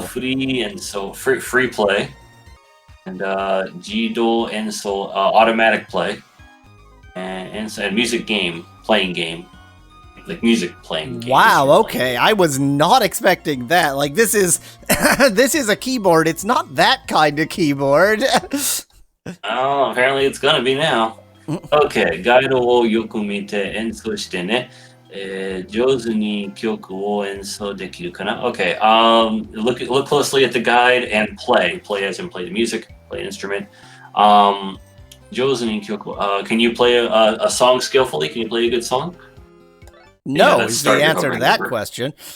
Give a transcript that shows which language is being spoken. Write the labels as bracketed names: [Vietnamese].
[English] Free and so free play, and Jido and so automatic play, and music game playing game, like music playing game. Wow. Okay, I was not expecting that. Like this is this is a keyboard. It's not that kind of keyboard. Oh, apparently it's gonna be now. Okay, [Japanese] ガイドをよく見て演奏してね。上手に曲を演奏できるかな? [English] Okay, look closely at the guide and play. Play as in play the music, play an instrument. [Japanese] 上手に曲, [English] can you play a song skillfully? Can you play a good song? No, is the answer to that question.